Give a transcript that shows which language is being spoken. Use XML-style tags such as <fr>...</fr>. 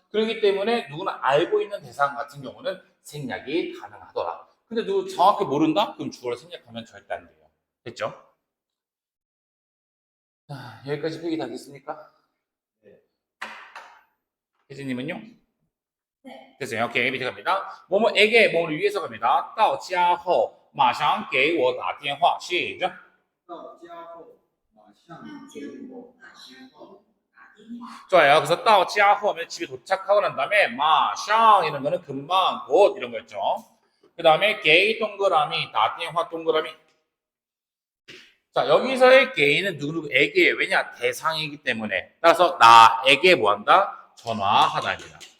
<ko>그렇기 때문에 누구나 알고 있는 대상 같은 경우는 생략이 가능하더라. 근데 누구 정확히 모른다? 그럼 주어를 생략하면 절대 안 돼요. 됐죠? 자, 여기까지 표기 다 됐습니까? 네. 혜진님은요? 네. 됐어요. 오케이, 밑에 갑니다. 뭐뭐에게 뭐를 위해서 갑니다.</ko> <zh>到家后马上给我打电话</zh> <ko>시작.</ko> <zh>到家后马上给我打电话。</zh> <ko>좋아요. 그래서 到家后 하면 집에 도착하고 난 다음에 马上 이런 거는 금방 곧 이런 거였죠. 그 다음에 게 동그라미</ko> <zh>打电话</zh> <ko>동그라미. 자, 여기서의 게이는 누구누구에게 왜냐 대상이기 때문에 따라서 나에게 뭐한다 전화하다입니다.</ko>